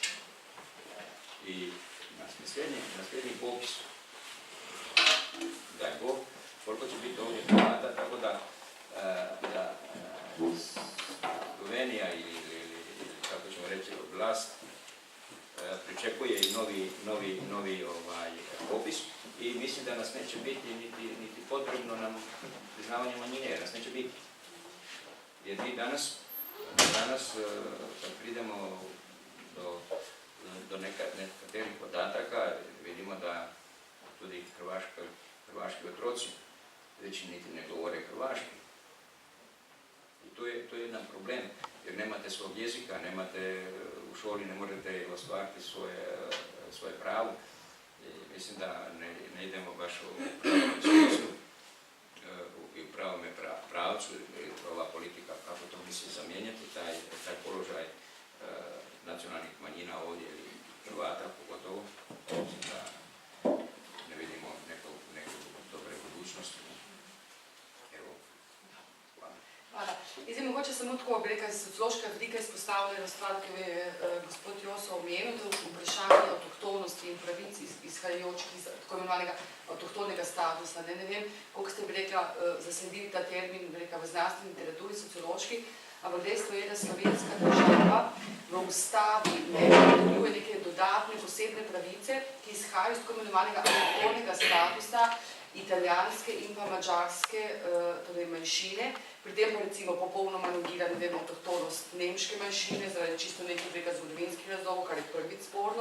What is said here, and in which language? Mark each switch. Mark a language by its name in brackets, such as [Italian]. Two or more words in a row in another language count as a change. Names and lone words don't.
[Croatian] I na sljednji popis, daj Bog, koliko će biti ovdje Hrvata, tako da Slovenija ili kako ćemo reći vlast pričekuje i novi popis i mislim da nas neće biti niti potrebno nam priznavanje manjine, jer nas neće biti. Jer mi danas kad pridemo do nekaterih podataka, vidimo da [Slovenian] tudi hrvaški otroci [Croatian] već niti ne govore hrvaški. I to je jedan problem, jer nemate svog jezika, u školi ne možete ostvariti svoje pravo. Mislim da ne idemo baš u pravom smislu i u pravome pravcu, ova politika kako to misli zamijenjati, taj položaj nacionalnih manjina ovdje ili Hrvata pogotovo, da ne vidimo neku dobre budućnosti. Evo, hvala. Hvala. [Slovenian] Zdaj, mogoče samo tako, bi rekla, sociološka vidika izpostavljena stvar, ki je gospod Joso omenil, to je vprašanje avtohtonosti in pravic izhajajočih iz tako imenovanega avtohtonega statusa. Ne vem, koliko ste, bi rekla, zasledili ta termin, bi rekla, v znanstveni literaturi, sociološki, ampak dejstvo je, da slovenska država v ustavi ne dovoljuje neke dodatne, posebne pravice, ki izhajajo iz tako imenovanega avtohtonega statusa italijanske in pa mađarske torej manjšine, pri tem pa recimo popolnoma negira, ne vem, avtohtonost nemške manjšine, zaradi čisto nekih preka zgodovinskih razlogov, kar je prvič sporno.